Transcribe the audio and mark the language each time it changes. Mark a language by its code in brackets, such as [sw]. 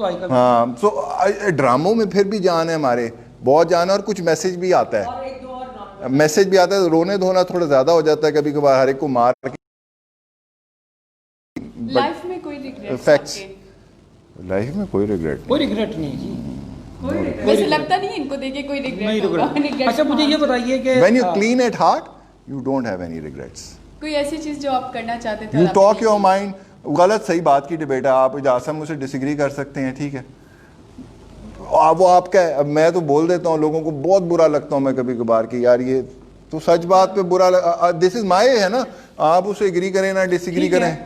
[ur] ہاں, سو ڈراموں میں پھر بھی جان ہے ہمارے, بہت جان ہے, اور کچھ میسج بھی آتا ہے. میسج بھی آتا ہے, رونے دھونا تھوڑا زیادہ ہو جاتا ہے کبھی کبھار, ہر ایک کو مار کے. لائف میں کوئی ریگریٹ؟ فیکٹس, لائف میں کوئی ریگریٹ نہیں جی. ویسے لگتا نہیں ان کو دیکھ کے کوئی ریگریٹ ہوگا. اچھا مجھے یہ بتائیے کہ [en] when you clean at heart you don't have any regrets. [ur] کوئی ایسی چیز جو آپ کرنا چاہتے تھے, [en] you talk your mind. [ur] غلط صحیح بات کی ڈبیٹ ہے, آپ اجازت مجھ سے ڈس ایگری کر سکتے ہیں, ٹھیک ہے, وہ آپ کا ہے. اب میں تو بول دیتا ہوں, لوگوں کو بہت برا لگتا ہوں میں کبھی کبھار کہ یار یہ تو سچ بات پہ برا, دس از مائی ہے نا, آپ اسے ایگری کریں نہ ڈس ایگری کریں.